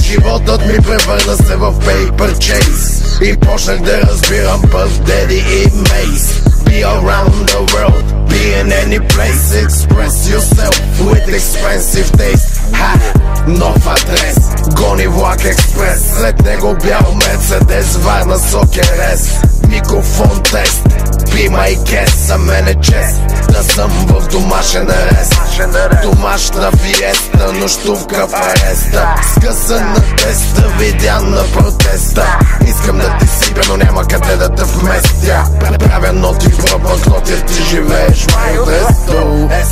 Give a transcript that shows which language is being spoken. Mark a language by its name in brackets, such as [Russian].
[Bulgarian] Животът ми превърна се в [English] paper chase. [Bulgarian] И почнах да разбирам Puff Daddy и Mace. [English] Be around the world, be in any place. Express yourself with expensive taste. [Bulgarian] Нов адрес, гони влак експрес. След него бял Мерцедес, Варна Сокерес. Микрофон тест, [English] be my guest. [Bulgarian] За мен е чест да съм в домашен арест. Домашна фиеста, нощувка в ареста. Скъсан на теста, видян на протеста. Искам да ти сипя, но няма къде да те вместя. Правя ноти в блокноти, ти живееш в протесто.